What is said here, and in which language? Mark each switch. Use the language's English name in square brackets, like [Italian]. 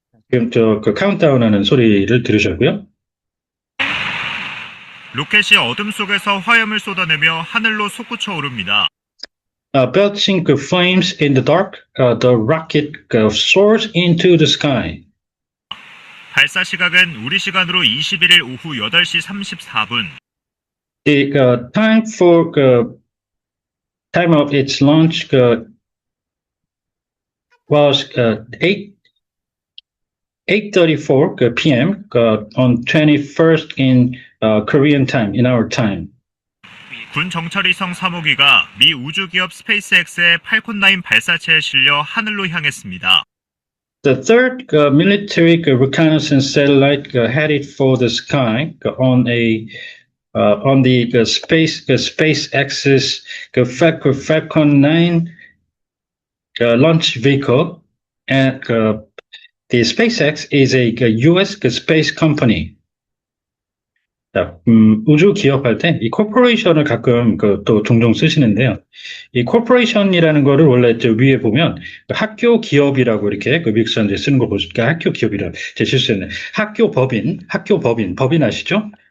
[Korean] 지금 카운트다운하는 소리를 들으셨고요. 로켓이 어둠 속에서 화염을 쏟아내며 하늘로 솟구쳐 오릅니다. [English] Belching flames in the dark, the rocket soars into the sky. [Korean] 발사 시각은 우리 시간으로 21일 오후 8시 34분. [English] The time of its launch was 8:34 p.m. On 21st in Korean time, in our time. [Korean] 군 정찰위성 3호기가 미 우주기업 스페이스X의 팔콘9 발사체에 실려 하늘로 향했습니다. [English] The third military reconnaissance satellite headed for the sky on the SpaceX's Falcon 9 launch vehicle, and the SpaceX is a U.S. space company. [Korean] 자, 우주 기업할 때 이 코퍼레이션을 가끔 또 종종 쓰시는데요. 이 코퍼레이션이라는 거를 원래 위에 보면 학교 기업이라고 이렇게 미국 사람들이 쓰는 거 보시니까 학교 기업이라 제 실수했네. 학교 법인 아시죠?